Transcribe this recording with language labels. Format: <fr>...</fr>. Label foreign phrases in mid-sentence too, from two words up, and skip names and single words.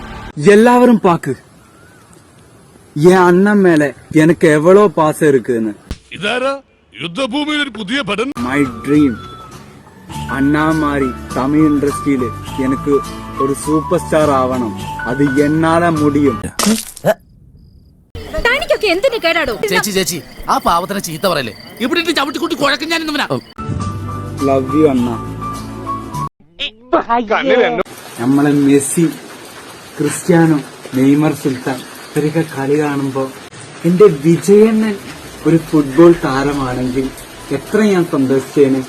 <ta>எல்லாரும் பாக்கு என் அண்ணன் மேல எனக்கு எவ்வளவு பாசம் இருக்குன்னு.</ta> <en>my dream</en> <ta>அண்ணா மாதிரி தமிழ் இண்டஸ்ட்ரியில எனக்கு ஒரு</ta> <en>super star</en> <ta>ஆவணும். அது என்னால முடியும்.</ta> <ml>എന്തിനു കേടാടോ? ചേച്ചി ആ പാവത്തിനെ ചീത്ത പറയല്ലേ. ഇവിടെ ചവിട്ടിക്കുട്ടി കുഴക്കം ഞാൻ</ml> <en>love you</en> <ml>അണ്ണ. നമ്മളെ മെസ്സി, ക്രിസ്ത്യാനോ, നെയ്മർ, സുൽത്താൻ ഇവരൊക്കെ കളി കാണുമ്പോ എന്റെ വിജയണ്ണൻ ഒരു ഫുട്ബോൾ താരമാണെങ്കിൽ എത്ര ഞാൻ സന്തോഷിച്ചേനെ.</ml>